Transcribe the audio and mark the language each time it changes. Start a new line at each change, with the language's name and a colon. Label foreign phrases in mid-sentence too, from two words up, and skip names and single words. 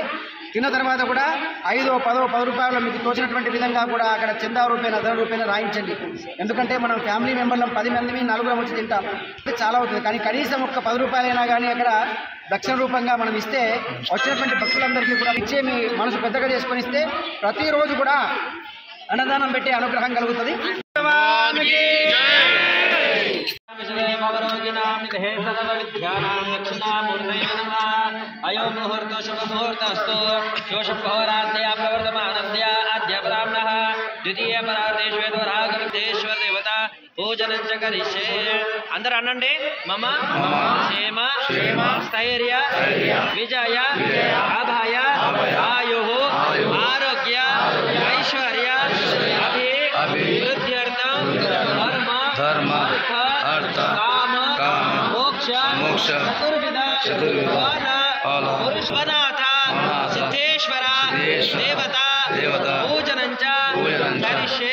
Telugu: తిన్న తర్వాత కూడా 5, 10 రూపాయలు మీకు తోచినటువంటి విధంగా కూడా అక్కడ చందా రూపాయలు 10 రూపాయలు రాయించండి. ఎందుకంటే మనం ఫ్యామిలీ మెంబర్లం 10 మంది 4 వచ్చి తింటాం, చాలా అవుతుంది. కానీ కనీసం ఒక్క 10 రూపాయలైనా కానీ అక్కడ దక్షిణ రూపంగా మనం ఇస్తే వచ్చినటువంటి భక్తులందరికీ కూడా ఇచ్చే మీ మనసు పెద్దగా చేసుకొని ఇస్తే ప్రతిరోజు కూడా అన్నదానం పెట్టే అనుగ్రహం కలుగుతుంది.
Sanskrit: अयो मुहूर्त शुभ मुहूर्तस्तु शोषहोराध्या प्रवर्तमानस्य अद्य ब्राह्मणः द्वितीय परार्धेश्वर देवता पूजनं च करिष्ये.
Telugu: అందరూ అనండి.
Sanskrit: మమ క్షేమ స్థైర్య విజయ అభయ ఆయుః ఆరోగ్య ఐశ్వర్య అభివృద్ధ్యర్థం ధర్మ అర్థ కామ మోక్ష చతుర్విధ పురుషనాథ సిద్ధేశ్వర దేవత పూజనం చ కరిష్యే.